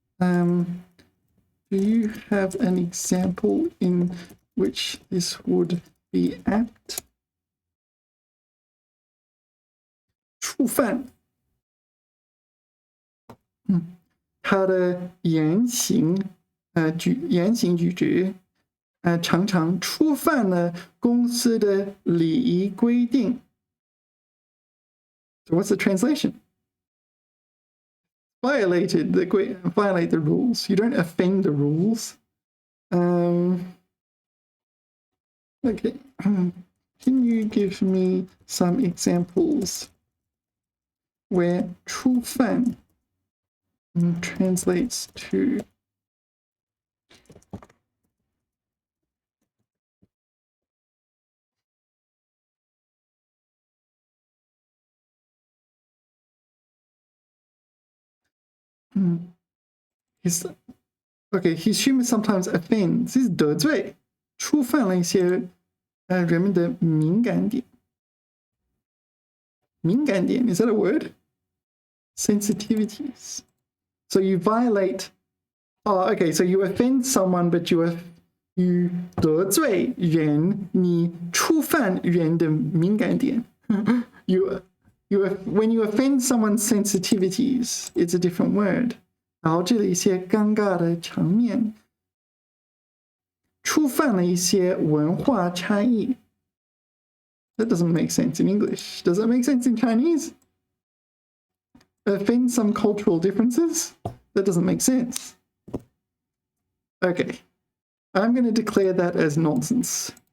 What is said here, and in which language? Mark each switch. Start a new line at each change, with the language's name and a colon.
English: Do you have an example in which this would be apt?
Chinese: 触犯，他的言行举止，常常触犯了公司的礼仪规定。
English: So what's the translation? Violate the rules. You don't offend the rules. Okay. Can you give me some examples where 触犯 translates to his humor sometimes offends.
Chinese: 是得罪，触犯了一些人们的敏感点。
English: 敏感点 is that a word? Sensitivities. So you violate. Oh, okay. So you offend someone, but you
Chinese: 得罪人，你触犯人的敏感点。
English: when you offend someone's sensitivities, it's a different word.
Chinese: 导致了一些尴尬的场面，触犯了一些文化差异。
English: That doesn't make sense in English. Does that make sense in Chinese? Offend some cultural differences? That doesn't make sense. Okay, I'm going to declare that as nonsense.